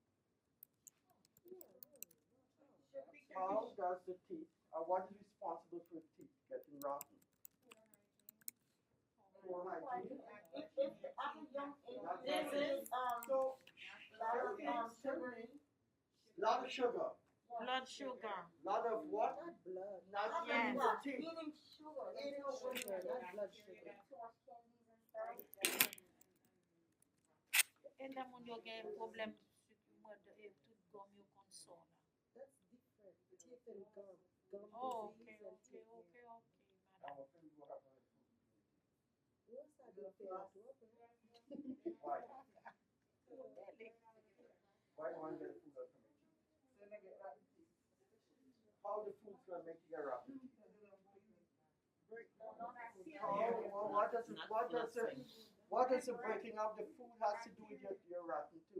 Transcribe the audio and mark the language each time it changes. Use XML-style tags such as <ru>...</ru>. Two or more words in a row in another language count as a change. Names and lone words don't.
<en>How does the teeth, or what is responsible for the teeth getting rotten? Poor hygiene. So, lot of sugar. Blood sugar. Lot of what? Not Yes. eating the teeth.</en> <ht>E la moun yo gen problem tout gom yo konson.</ht> <en>Oh, okay, madam. Why? Why do you want to get a food out from your teeth? How the food's going to make you get rotten? What does the breaking of the food has to do with your rotten tooth?</en>